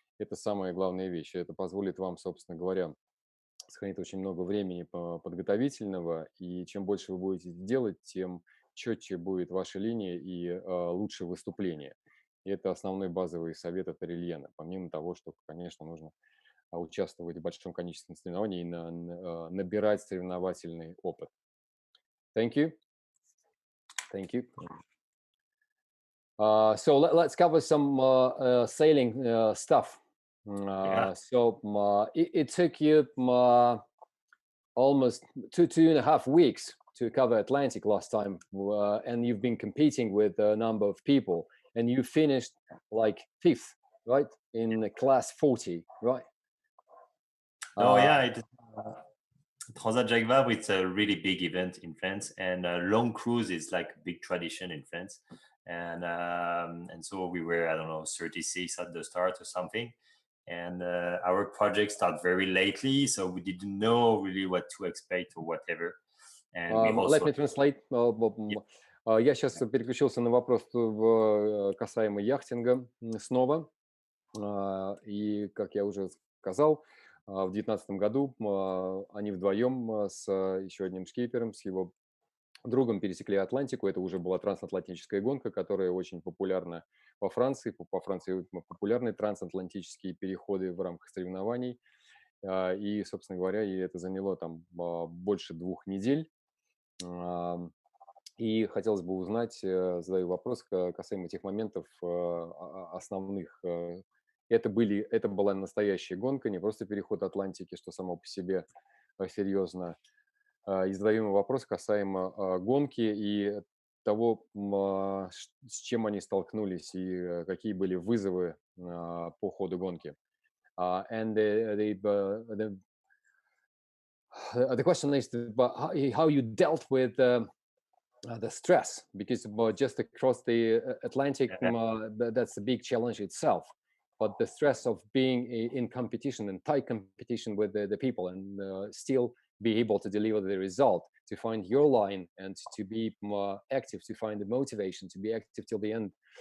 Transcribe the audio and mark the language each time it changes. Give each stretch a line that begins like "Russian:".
Russian: Это самая главная вещь. Это позволит вам, собственно говоря, сохранить очень много времени подготовительного, и чем больше вы будете делать, тем четче будет ваша линия и лучше выступление. И это основной базовый совет от Орельена, помимо того, что, конечно, нужно участвовать в большом количестве соревнований и набирать соревновательный опыт.
English: Thank you. Thank you. So let's cover some sailing stuff. So it took you almost 2.5 weeks to cover Atlantic last time, and you've been competing with a number of people, and you finished like 5th, right, in class 40, right? Transat Jacques Vabre, it's a really big event in France, and long cruise is like a big tradition in France. And so we were, I don't know, 36 at the start or something. And our project started very lately, so we didn't know really what to expect or whatever. And we also... Let me translate.
Russian: Я сейчас переключился на вопрос касаемо яхтинга снова. И, как я уже сказал, в 2019 году они вдвоем с еще одним шкипером, с его другом пересекли Атлантику. Это уже была трансатлантическая гонка, которая очень популярна во Франции. По Франции популярны трансатлантические переходы в рамках соревнований. И, собственно говоря, и это заняло там больше 2 недель. И хотелось бы узнать, задаю вопрос касаемо этих моментов основных. Это была настоящая гонка, не просто переход Атлантики, что само по себе серьезно. И задаем вопрос касаемо гонки и того, с чем они столкнулись и какие были вызовы по ходу гонки.
English: And the question is how you dealt with the stress, because just across the Atlantic, that's a big challenge itself. But the stress of being in competition and tight competition with the people and still be able to deliver the result, to find your line and to be active, to find the motivation to be active till the end.